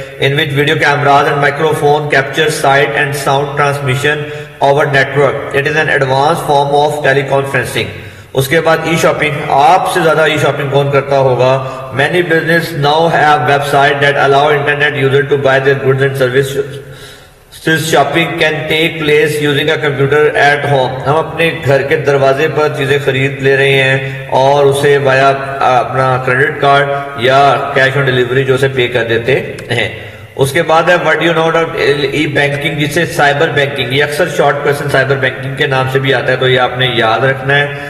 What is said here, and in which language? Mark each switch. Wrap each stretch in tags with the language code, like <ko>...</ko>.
<en>In which video cameras and microphone capture sight and sound transmission over network. It is an advance form of teleconferencing.</en> <ur>اس کے بعد</ur> <en>E shopping.</en> <ur>آپ سے زیادہ ای shopping کون کرتا ہوگا؟</ur> <en>Many business now have website that allow internet user to buy their goods and service. Shopping can take place using a computer at home.</en> <ur>ہم اپنے گھر کے دروازے پر چیزیں خرید لے رہے ہیں اور اسے وایا اپنا کریڈٹ کارڈ یا کیش آن ڈیلیوری جو اسے پے کر دیتے ہیں. اس کے بعد ہے</ur> <en>what you know about e banking,</en> <ur>جسے سائبر بینکنگ، یہ اکثر</ur> <en>short question</en> <ur>سائبر بینکنگ کے نام سے بھی آتا ہے تو یہ آپ نے یاد رکھنا ہے.</ur>